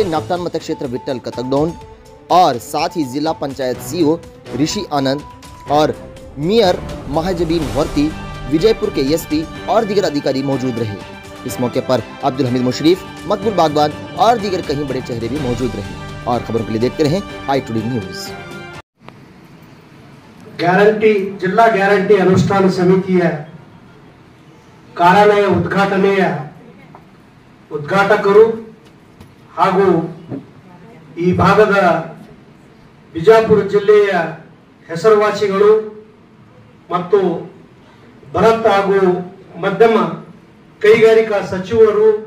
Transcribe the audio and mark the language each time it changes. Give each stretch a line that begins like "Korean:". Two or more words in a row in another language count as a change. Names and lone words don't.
Hindi: नागटान मतक्षेत्र विट्ठल कतकडोन और साथ ही जिला पंचायत सीओ ऋषि आनंद और मेयर महाजबीन भर्ती, विजयपुर के एसपी और दीगर अधिकारी मौजूद रहे। इस मौके पर अब्दुल हमीद मुशरीफ, मकबूल बागबान और दीगर कहीं बड़े चेहरे भी मौजूद रहे। और खबरों के लिए देखते रहें आई टुडे न्यूज।
Kannada: ಗ್ಯಾರಂಟಿ ಜಿಲ್ಲಾ ಗ್ಯಾರಂಟಿ ಅನುಷ್ಠಾನ ಸಮಿತಿಯ ಕಾರ್ಯಾಲಯ ಉದ್ಘಾಟನೆಯ ಉದ್ಘಾಟಕರು ಹಾಗೂ ಈ ಭಾಗದ ಬಿಜಾಪುರ ಜಿಲ್ಲೆಯ ಹೆಸರುವಾಸಿಗಳು ಮತ್ತು ಬೃಹತ್ ಹಾಗೂ ಮಧ್ಯಮ ಕೈಗಾರಿಕಾ ಸಚಿವರು,